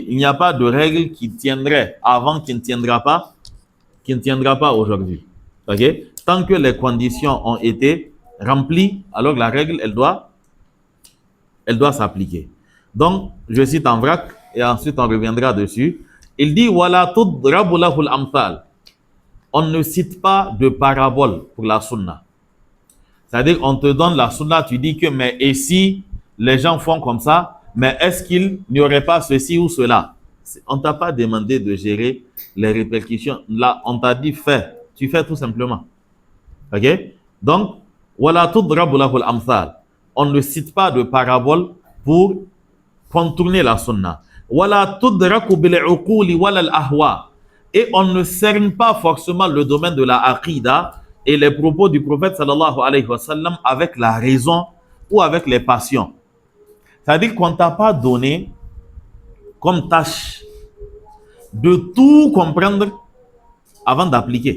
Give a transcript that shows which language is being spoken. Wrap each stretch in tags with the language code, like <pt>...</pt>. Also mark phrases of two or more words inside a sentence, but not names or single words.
<fr>Il n'y a pas de règle qui tiendrait avant qui ne tiendra pas aujourd'hui. OK? Tant que les conditions ont été remplies, alors la règle, elle doit s'appliquer. Donc, je cite en vrac et ensuite on reviendra dessus. Il dit</fr> <ar>ولا تضربوا له الأمثال.</ar> <fr>On ne cite pas de parabole pour la sunna. C'est-à-dire, on te donne la sunna, tu dis que, mais et si les gens font comme ça, mais est-ce qu'il n'y aurait pas ceci ou cela? On ne t'a pas demandé de gérer les répercussions. Là, on t'a dit fais. Tu fais tout simplement. OK? Donc,</fr> <ar>ولا تضربوا له الأمثال.</ar> <fr>On ne cite pas de parabole pour contourner la sunna.</fr> <ar>ولا تدرك بالعقول ولا الأهواء.</ar> <fr>Et on ne cerne pas forcément le domaine de la aqidah et les propos du prophète</fr> <ar>صلى الله عليه وسلم</ar> <fr>avec la raison ou avec les passions. C'est-à-dire qu'on ne t'a pas donné comme tâche de tout comprendre avant d'appliquer.</fr>